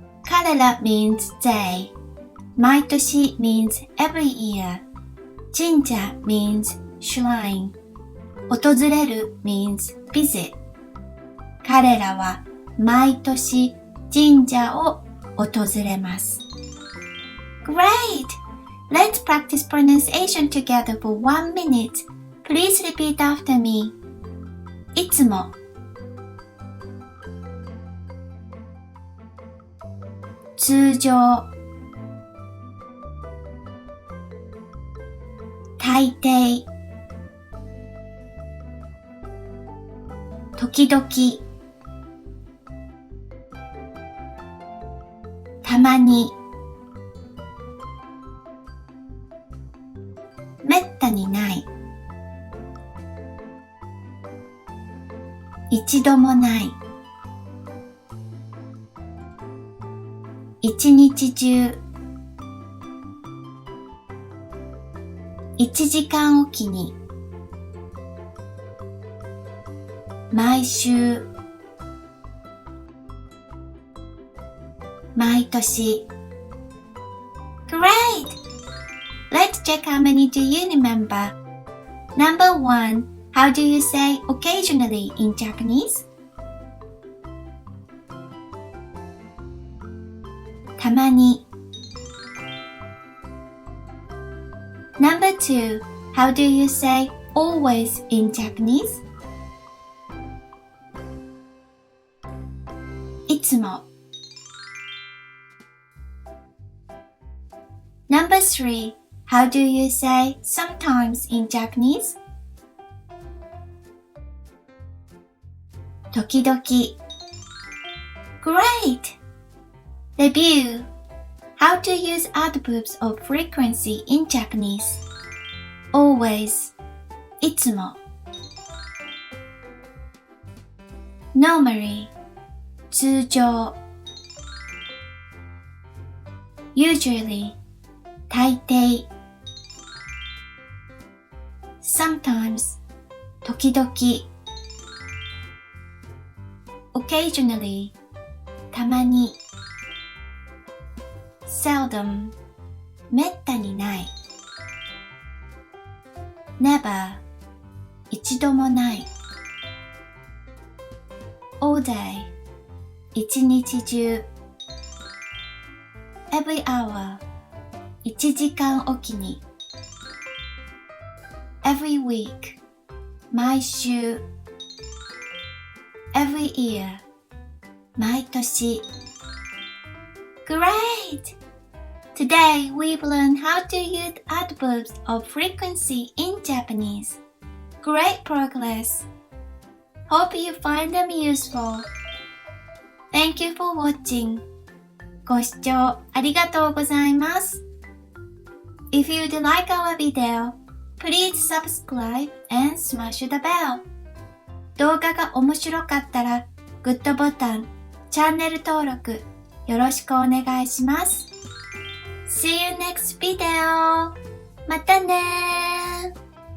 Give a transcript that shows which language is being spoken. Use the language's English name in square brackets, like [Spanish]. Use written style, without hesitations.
[English] 彼ら means they. 毎年 means every year. 神社 means shrine. 訪れる means visit. [Japanese] 彼らは毎年神社を訪れます。 [English] Great! Let's practice pronunciation together for 1 minute. Please repeat after me. [Japanese] いつも通常大抵時々たまにめったにない一度もない一日中1時間おきに毎週毎年 [English] Great! Let's check how many do you remember. Number 1. How do you say occasionally in Japanese? たまに Number 2. How do you say always in Japanese? いつも Number 3. How do you say sometimes in Japanese? 時々 Great! Review. How to use adverbs of frequency in Japanese. Always. いつも Normally. 通常 Usually. 大抵 Sometimes. 時々 Occasionally. たまに Seldom. めったにない Never. 一度もない All day. 一日中 Every hour. 1時間おきに Every week. 毎週 Every year. 毎年 Great! Today we've learned how to use adverbs of frequency in Japanese. Great progress! Hope you find them useful. Thank you for watching. [Japanese] ご視聴ありがとうございます。 [English] If you'd like our video, please subscribe and smash the bell. [Japanese] 動画が面白かったらグッドボタン、チャンネル登録よろしくお願いします。 [English] See you next video! [Japanese] またねー